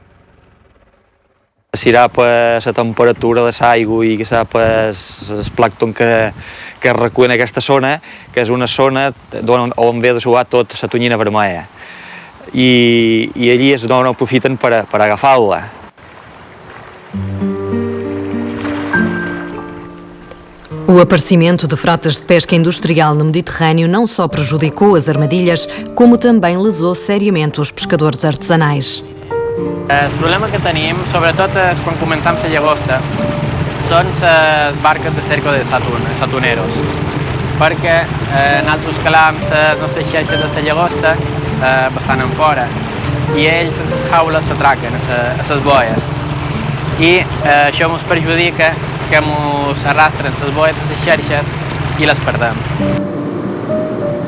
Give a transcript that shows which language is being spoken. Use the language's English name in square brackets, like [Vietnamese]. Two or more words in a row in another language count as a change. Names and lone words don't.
[Catalan] Serà pues, la temperatura de l'aigua i el plàncton que es recull en aquesta zona, que és una zona on ve de suar tot la tonyina vermella. I allí és on aprofiten per agafar-la. [Portuguese] O aparecimento de frotas de pesca industrial no Mediterrâneo não só prejudicou as armadilhas, como também lesou seriamente os pescadores artesanais. [Catalan] El problema que tenim, sobretot és quan començam la llagosta, són les barques de [Spanish] cerco de atuneros, [Catalan] perquè nosaltres calam les nostres xarxes de la llagosta bastant en fora i ells sense les jaules s'atraquen a les boies i això ens perjudica que ens arrastren les boies a les xarxes i les perdem.